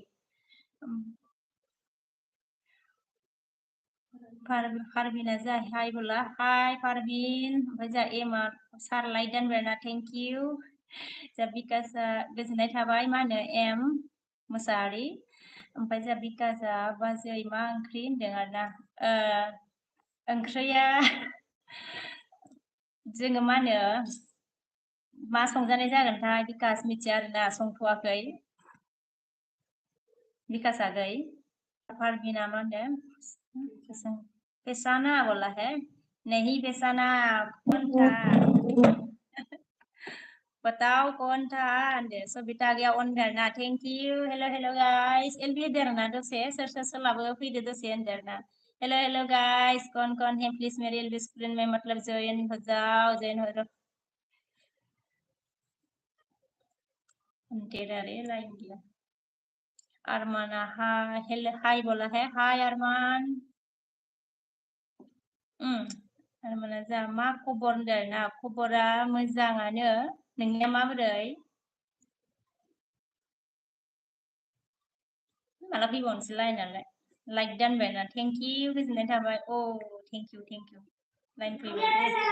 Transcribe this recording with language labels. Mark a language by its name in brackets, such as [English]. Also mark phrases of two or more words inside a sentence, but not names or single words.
[Bodo] पारबिना जा हाय बोला हाय पारबिन ओमफ्राय जा एमा सार लाइक दानबायना [English] thank you [Bodo] जा बिकासआ गोजोननाय थाबाय मा होनो एम मोसाहारि ओमफ्राय जा बिकासआ बाजै मा ओंख्रि होनदों आरो ना ओंख्रिया जोङो मा होनो मा संजानाय जागोनथाय बिकास मिथिया आरोना संथ'वाखै बिकास आगै पारबिना मा होनदों [Hindi] फैसाना बोला है नहीं फैसाना कौन था बताओ कौन था सबिता गया ऑन करना [English] thank you hello guys [Bodo] एलबी देरना दसे सोर सोलाबो फैदो दसे होनदोंना [English] hello guys [Hindi] कौन है प्लीज मेरे एलबी स्क्रीन में मतलब जॉइन हो जाओ जॉइन हो जाओ [Bodo] तेरा रे लाइन दिया अरमाना हाय [Hindi] बोला है [Bodo] हाय अरमान अरमाना जा मा खबर होनदों ना खबरा मोजाङानो नोंनिया माबोरै माला फैबावनोसै लाइनालाय लाइक दानबायना [English] thank you [Bodo] गोजोननाय थाबाय [English] thank you [Bodo] लाइन फैबाय